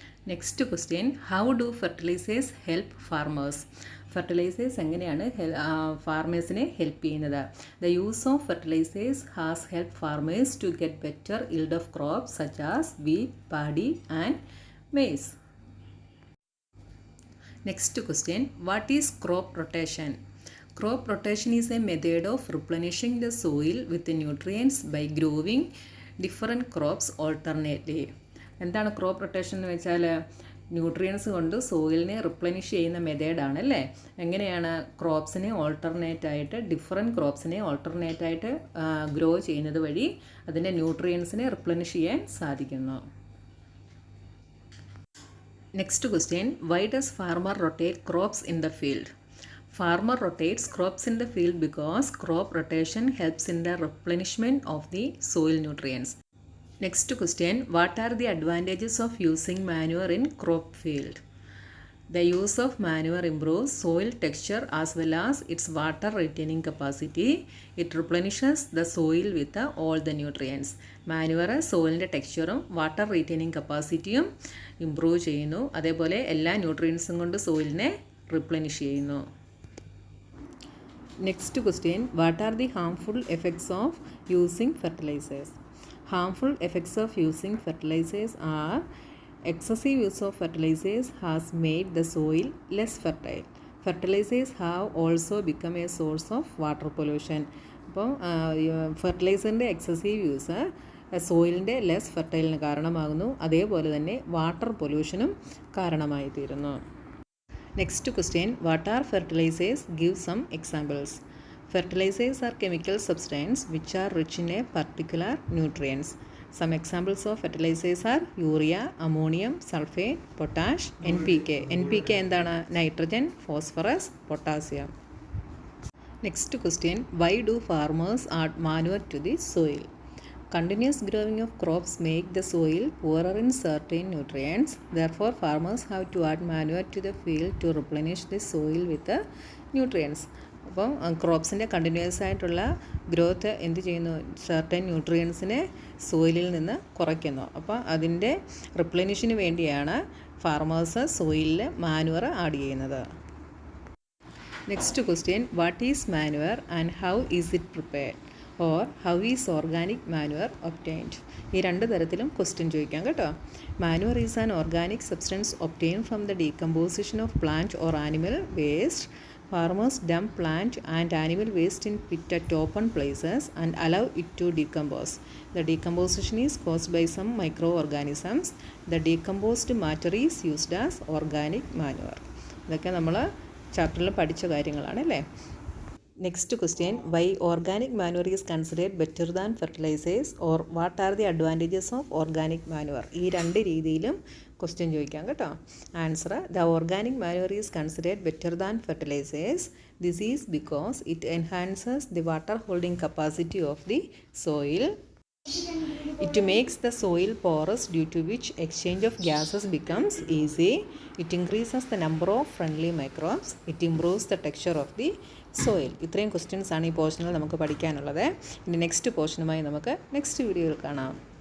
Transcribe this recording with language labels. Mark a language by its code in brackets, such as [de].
[en] Next question, how do fertilizers help farmers. [ml] Fertilisers എങ്ങനെയാണ് ഫാർമേഴ്സിനെ help ചെയ്യുന്നത്? [en] The use of fertilizers has help farmers to get better yield of crops such as wheat, paddy and maize. Next question, what is crop rotation? Crop rotation is a method of replenishing the soil with the nutrients by growing different crops alternately. [ml] എന്താണ് crop rotation എന്ന് വെച്ചാൽ nutrients കൊണ്ട് സോയിലിനെ replenish ചെയ്യുന്ന മെത്തേഡാണ് അല്ലേ. എങ്ങനെയാണ് ക്രോപ്സിനെ ഓൾട്ടർനേറ്റായിട്ട് different ക്രോപ്സിനെ ഓൾട്ടർനേറ്റായിട്ട് grow ചെയ്യുന്നത് വഴി അതിൻ്റെ ന്യൂട്രിയൻസിനെ റിപ്ലനിഷ് ചെയ്യാൻ സാധിക്കുന്നു. [en] Next question, why does farmer rotate crops in the field? Farmer rotates crops in the field because crop rotation helps in the replenishment of the soil nutrients. Next question, what are the advantages of using manure in crop field? The use of manure improves soil texture as well as its water retaining capacity. It replenishes the soil with all the nutrients. [ml] Manure സോയിലിൻ്റെ ടെക്സ്ചറും water retaining കപ്പാസിറ്റിയും improve ചെയ്യുന്നു. അതേപോലെ എല്ലാ ന്യൂട്രിയൻസും കൊണ്ട് സോയിലിനെ replenish ചെയ്യുന്നു. [en] Next question, what are the harmful effects of using fertilizers? Harmful effects of using fertilizers are excessive use of fertilizers has made the soil less fertile. Fertilizers have also become a source of water pollution. [ml] അപ്പോൾ ഫെർട്ടിലൈസറിൻ്റെ excessive use സോയിലിൻ്റെ less ഫെർട്ടൈലിന് കാരണമാകുന്നു. അതേപോലെ തന്നെ water പൊല്യൂഷനും കാരണമായി തീരുന്നു. [en] Next question, what are fertilizers? Give some examples. Fertilizers are chemical substances which are rich in a particular nutrients. Some examples of fertilizers are urea, ammonium, sulfate, potash, NPK. NPK [ml] എന്താണ്? [en] Nitrogen, phosphorus, potassium. Next question, why do farmers add manure to the soil? Continuous growing of crops make the soil poorer in certain nutrients. Therefore, farmers have to add manure to the field to replenish the soil with the nutrients. [ml] അപ്പം ക്രോപ്സിൻ്റെ continuous ആയിട്ടുള്ള growth എന്ത് ചെയ്യുന്നു? Certain ന്യൂട്രിയൻസിനെ സോയിലിൽ നിന്ന് കുറയ്ക്കുന്നു. അപ്പോൾ അതിൻ്റെ റിപ്ലനിഷിന് വേണ്ടിയാണ് farmers സോയിലിൽ manoeuvre add ചെയ്യുന്നത്. [en] Next question, what is manure and how is it prepared? Or how is organic manure obtained? [ml] ഈ രണ്ട് തരത്തിലും ക്വസ്റ്റ്യൻ ചോദിക്കാം കേട്ടോ. [en] Manure is an organic substance obtain from the decomposition of plant or animal waste. Farmers dump plant and animal waste in pit at open places and allow it to decompose. The decomposition is caused by some microorganisms. The decomposed matter is used as organic manure. [ml] ഇതൊക്കെ നമ്മൾ ചാപ്റ്ററിൽ പഠിച്ച കാര്യങ്ങളാണ് അല്ലേ. [en] Next question, why organic manure is considered better than fertilisers or what are the advantages of organic manure? [ml] ഈ രണ്ട് രീതിയിലും question ചോദിക്കാം കേട്ടോ. [en] Answer, the organic manure is considered better than fertilisers. This is because it enhances the water holding capacity of the soil. It makes the soil porous, due to which exchange of gases becomes easy. It increases the number of friendly microbes. It improves the texture of the soil. [ml] ഇത്രയും questions ആണ് ഈ പോർഷനിൽ നമുക്ക് പഠിക്കാനുള്ളത്. ഇനി next പോർഷനുമായി നമുക്ക് next വീഡിയോയിൽ കാണാം.